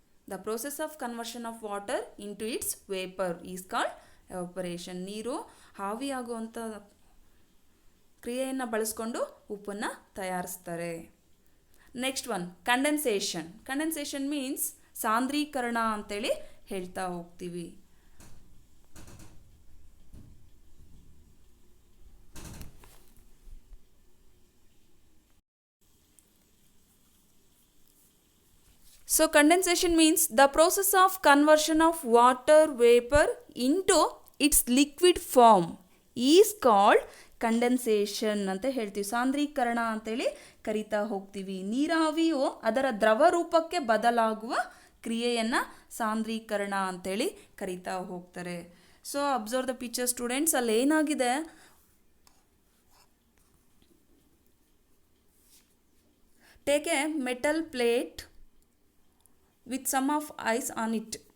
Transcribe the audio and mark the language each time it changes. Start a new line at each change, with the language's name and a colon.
English: The process of conversion of water into its vapor is called evaporation.
Kannada: ನೀರು ಆವಿಯಾಗುವಂಥ ಕ್ರಿಯೆಯನ್ನು ಬಳಸ್ಕೊಂಡು ಉಪ್ಪನ್ನು ತಯಾರಿಸ್ತಾರೆ.
English: Next one condensation. Condensation means
Kannada: ಸಾಂದ್ರೀಕರಣ ಅಂತೇಳಿ ಹೇಳ್ತಾ ಹೋಗ್ತೀವಿ.
English: So condensation means the process of conversion of water vapor into its liquid form is called condensation
Kannada: ಅಂತ ಹೇಳ್ತೀವಿ. ಸಾಂದ್ರೀಕರಣ ಅಂತೇಳಿ ಕರಿತಾ ಹೋಗ್ತೀವಿ. ನೀರಾವಿಯು ಅದರ ದ್ರವ ರೂಪಕ್ಕೆ ಬದಲಾಗುವ ಕ್ರಿಯೆಯನ್ನು ಸಾಂದ್ರೀಕರಣ ಅಂತೇಳಿ ಕರಿತಾ ಹೋಗ್ತಾರೆ.
English: So observe the picture students.
Kannada: ಅಲ್ಲಿ ಏನಾಗಿದೆ,
English: Take a metal plate with some of ice on it.